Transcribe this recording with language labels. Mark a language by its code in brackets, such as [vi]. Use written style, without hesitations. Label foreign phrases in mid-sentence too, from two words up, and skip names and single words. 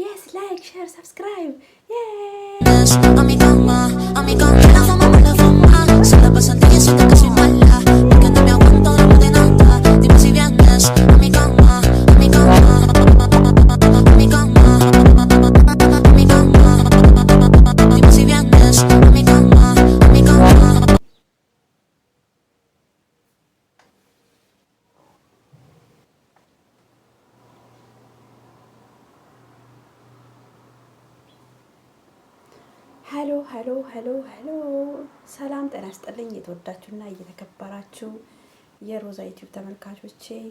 [en] like, share, subscribe. Yay! [es] A mi cama, la fama, se la pasan diciendo que soy mala, porque no me aguanto de nada. Dime si vienes a mi cama, a mi cama, a mi cama, a mi cama. Dime si vienes a mi cama, a mi cama. [am] ሄሎ ሰላም ጤና ይስጥልኝ። የተወዳችሁና እየተከበራችሁ የሮዛ ዩቲዩብ ተመልካቾቼ